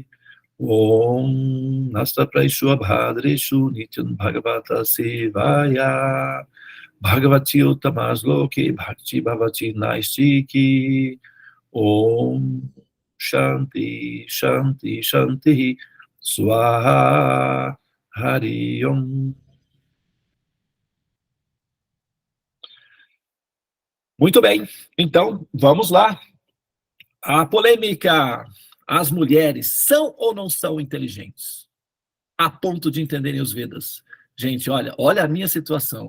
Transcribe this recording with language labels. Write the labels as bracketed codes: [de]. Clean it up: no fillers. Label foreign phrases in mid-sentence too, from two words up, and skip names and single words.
[sa] ॐ नष्ट प्रायेषु अभद्रेषु नित्यं भागवत सेवया भगवति उत्तमश्लोके भक्ति भवति नैष्ठिकी. ॐ शान्ति शान्ति शान्ति स्वाहा हरि ॐ. [pt] Muito bem, então vamos lá. A polêmica: as mulheres são ou não são inteligentes a ponto de entenderem os Vedas? Gente, olha a minha situação.